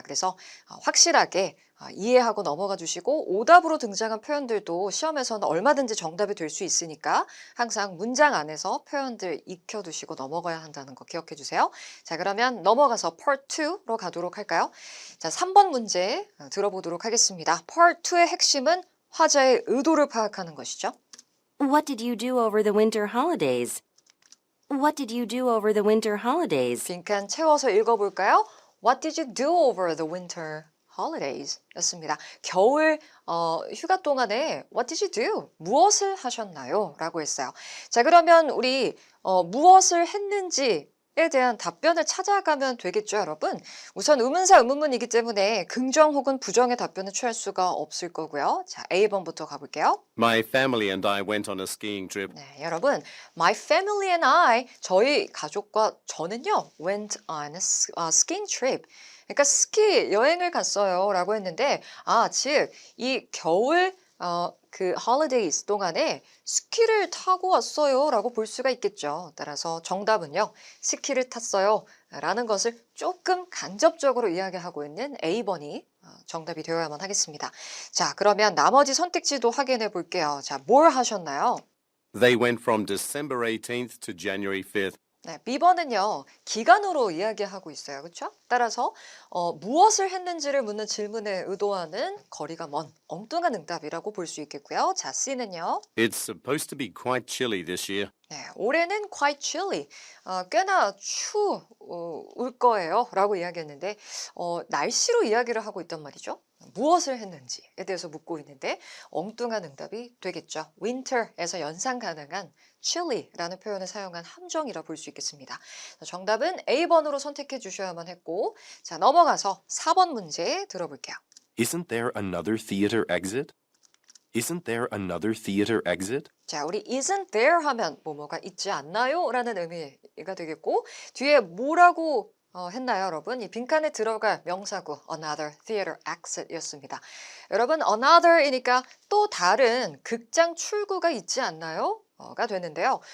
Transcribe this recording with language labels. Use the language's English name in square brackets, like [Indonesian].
[Korean] 그래서 확실하게 이해하고 넘어가 주시고 오답으로 등장한 표현들도 시험에서는 얼마든지 정답이 될 수 있으니까 항상 문장 안에서 표현들 익혀두시고 넘어가야 한다는 거 기억해 주세요. 자, 그러면 넘어가서 Part 2로 가도록 할까요? 자, 3번 문제 들어보도록 하겠습니다. Part 2의 핵심은 화자의 의도를 파악하는 것이죠. [English] What did you do over the winter holidays? What did you do over the winter holidays? [Korean] 빈칸 채워서 읽어볼까요? [English] What did you do over the winter holidays [Korean] 였습니다. 겨울 휴가 동안에 [English] what did you do? [Korean] 무엇을 하셨나요? 라고 했어요. 자, 그러면 우리 무엇을 했는지에 대한 답변을 찾아가면 되겠죠, 여러분? 우선 의문사 의문문이기 때문에 긍정 혹은 부정의 답변을 취할 수가 없을 거고요. 자, A번부터 가볼게요. [English] My family and I went on a skiing trip. 네, 여러분, my family and I, [Korean] 저희 가족과 저는요, [English] went on a skiing trip. [Korean] 그러니까 스키 여행을 갔어요 라고 했는데, 즉, 이 겨울 그 holidays 동안에 스키를 타고 왔어요 라고 볼 수가 있겠죠. 따라서 정답은요, 스키를 탔어요 라는 것을 조금 간접적으로 이야기하고 있는 A번이 정답이 되어야만 하겠습니다. 자, 그러면 나머지 선택지도 확인해 볼게요. 자, 뭘 하셨나요? [English] They went from December 18th to January 5th. [Korean] 네, B번은요, 기간으로 이야기하고 있어요. 그렇죠? 따라서 무엇을 했는지를 묻는 질문에 의도하는 거리가 먼 엉뚱한 응답이라고 볼 수 있겠고요. 자, C는요. [English] It's supposed to be quite chilly this year. [Korean] 네, 올해는 [English] quite chilly, [Korean] 꽤나 추울 거예요 라고 이야기했는데 날씨로 이야기를 하고 있단 말이죠. 무엇을 했는지에 대해서 묻고 있는데 엉뚱한 응답이 되겠죠. winter에서 연상 가능한 chilly라는 표현을 사용한 함정이라 볼 수 있겠습니다. 정답은 A번으로 선택해 주셔야만 했고, 자, 넘어가서 4번 문제 들어볼게요. [English] Isn't there another theater exit? Isn't there another theater exit? [Korean] 자, 우리 [English] isn't there [Korean] 하면 뭐뭐가 있지 않나요? 라는 의미가 되겠고, 뒤에 뭐라고 했나요, 여러분? 이 빈칸에 들어갈 명사구 [English] another theater exit [Korean] 였습니다. 여러분, another이니까 또 다른 극장 출구가 있지 않나요? 가 되는데요.